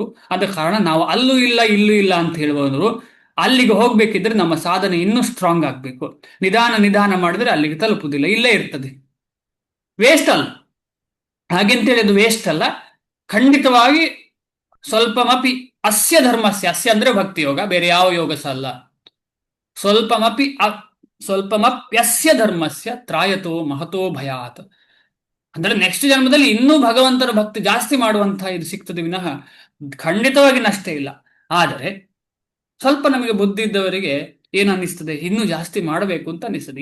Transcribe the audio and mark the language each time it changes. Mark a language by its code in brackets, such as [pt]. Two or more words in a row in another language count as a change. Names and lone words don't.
[kn] ಆದ ಕಾರಣ ನಾವು ಅಲ್ಲೂ ಇಲ್ಲ ಇಲ್ಲೂ ಇಲ್ಲ ಅಂತ ಹೇಳುವವರು. ಅಲ್ಲಿಗೆ ಹೋಗ್ಬೇಕಿದ್ರೆ ನಮ್ಮ ಸಾಧನೆ ಇನ್ನೂ ಸ್ಟ್ರಾಂಗ್ ಆಗ್ಬೇಕು. ನಿಧಾನ ಮಾಡಿದ್ರೆ ಅಲ್ಲಿಗೆ ತಲುಪುದಿಲ್ಲ, ಇಲ್ಲೇ ಇರ್ತದೆ. ವೇಸ್ಟ್ ಅಲ್ಲ, ಹಾಗೆಂತೇಳಿ ಅದು ವೇಸ್ಟ್ ಅಲ್ಲ. ಖಂಡಿತವಾಗಿ [sa] ಸ್ವಲ್ಪಮಪಿ ಅಸ್ಯ ಧರ್ಮಸ್ಯ, ಅಸ್ಯ [kn] ಅಂದ್ರೆ ಭಕ್ತಿ ಯೋಗ, ಬೇರೆ ಯಾವ ಯೋಗ ಸಹ ಅಲ್ಲ. [sa] ಸ್ವಲ್ಪಮಪ್ಯಸ್ಯ ಧರ್ಮಸ್ಯ ತ್ರಾಯತೋ ಮಹತೋ ಭಯಾತ್. [kn] ಅಂದ್ರೆ ನೆಕ್ಸ್ಟ್ ಜನ್ಮದಲ್ಲಿ ಇನ್ನೂ ಭಗವಂತನ ಭಕ್ತಿ ಜಾಸ್ತಿ ಮಾಡುವಂತಹ ಇದು ಸಿಗ್ತದೆ ವಿನಃ ಖಂಡಿತವಾಗಿ ನಷ್ಟ ಇಲ್ಲ. ಆದರೆ ಸ್ವಲ್ಪ ನಮಗೆ ಬುದ್ಧಿ ಇದ್ದವರಿಗೆ ಏನು ಅನ್ನಿಸ್ತದೆ, ಇನ್ನೂ ಜಾಸ್ತಿ ಮಾಡಬೇಕು ಅಂತ ಅನ್ನಿಸ್ತದೆ.